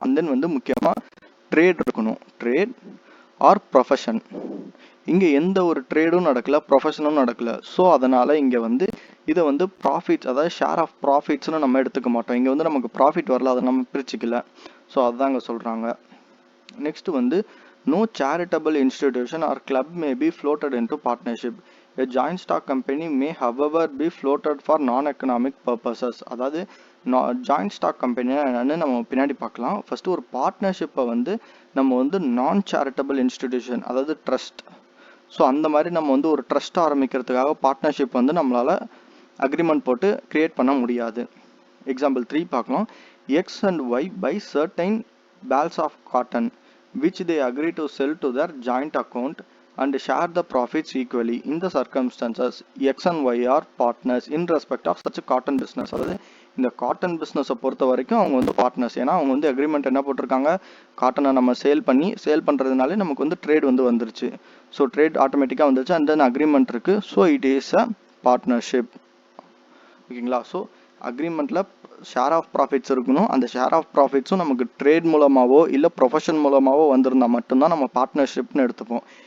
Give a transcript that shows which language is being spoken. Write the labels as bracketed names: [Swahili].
[Tamil] And then வந்து முக்கியமாக trade இருக்கணும். Trade R profession. இங்கே எந்த ஒரு ட்ரேடும் நடக்கல, ப்ரொஃபஷனும் நடக்கல. ஸோ அதனால் இங்கே வந்து இதை வந்து ப்ராஃபிட்ஸ், அதாவது ஷேர் ஆஃப் ப்ராஃபிட்ஸ்னு நம்ம எடுத்துக்க மாட்டோம். இங்கே வந்து நமக்கு ப்ராஃபிட் வரல, அதை நம்ம பிரிச்சுக்கல. ஸோ அதுதான் இங்கே சொல்கிறாங்க. [English] Next வந்து no charitable institution or club may be floated into partnership. A joint stock company may however be floated for non-economic purposes. [Tamil] அதாவது ஜாயிண்ட் ஸ்டாக் கம்பெனி என்னன்னு நம்ம பின்னாடி பார்க்கலாம். ஃபர்ஸ்ட் ஒரு பார்ட்னர்ஷிப்பை வந்து நம்ம வந்து நான் சேரிட்டபிள் இன்ஸ்டிடியூஷன், அதாவது ட்ரஸ்ட். ஸோ அந்த மாதிரி நம்ம வந்து ஒரு ட்ரஸ்ட் ஆரம்பிக்கிறதுக்காக பார்ட்னர்ஷிப் வந்து நம்மளால் அக்ரிமெண்ட் போட்டு கிரியேட் பண்ண முடியாது. எக்ஸாம்பிள் 3 பார்க்கலாம். [English] X and Y by certain bales of cotton which they agree to sell to their joint account and share the profits equally. In the circumstances, X and Y are partners in respect of such a cotton business. [Tamil] அதாவது இந்த cotton பிஸ்னஸை பொறுத்த வரைக்கும் அவங்க வந்து partners. ஏன்னா அவங்க வந்து அக்ரிமெண்ட் என்ன போட்டிருக்காங்க, காட்டனை நம்ம சேல் பண்ணுறதுனாலே நமக்கு வந்து ட்ரேட் வந்து வந்துருச்சு. ஸோ ட்ரேட் ஆட்டோமேட்டிக்காக வந்துருச்சு. அண்ட் தென் அக்ரிமெண்ட் இருக்குது. [English] So it is a partnership. [Tamil] ஓகேங்களா? ஸோ அக்ரிமெண்ட்டில் ஷேர் ஆஃப் ப்ராஃபிட்ஸ் இருக்கணும். அந்த ஷேர் ஆஃப் ப்ராஃபிட்ஸும் நமக்கு ட்ரேட் மூலமாகவோ இல்லை ப்ரொஃபஷன் மூலமாகவோ வந்திருந்தால் மட்டும்தான் நம்ம பார்ட்னர்ஷிப்னு எடுத்துப்போம்.